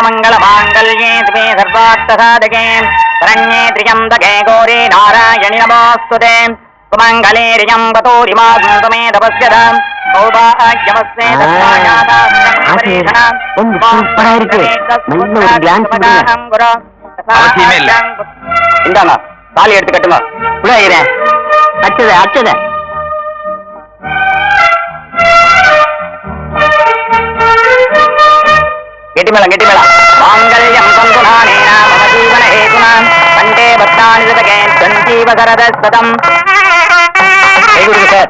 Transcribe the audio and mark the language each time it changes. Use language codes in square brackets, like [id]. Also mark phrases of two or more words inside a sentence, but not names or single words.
[sa] सर्वमङ्गलमाङ्गल्ये शिवे सर्वार्थसाधके शरण्ये त्र्यम्बके गौरी नारायणि नमोऽस्तुते सुमङ्गले त्र्यम्बतोरिमास्तु मे तपस्यता सौभाग्यमस्मे [ta] இந்தாங்க தாலி எடுத்து கட்டுங்க புள்ளைகிறேன் அச்சத அச்சத கெட்டிமேளம் கெட்டிமேளம் [sa] मांगल्यं सन्तुनानेन मम जीवन हेतुना कण्ठे भद्राणि शतके संजीव शरद शतम् [ta] கை கொடுங்க சார்.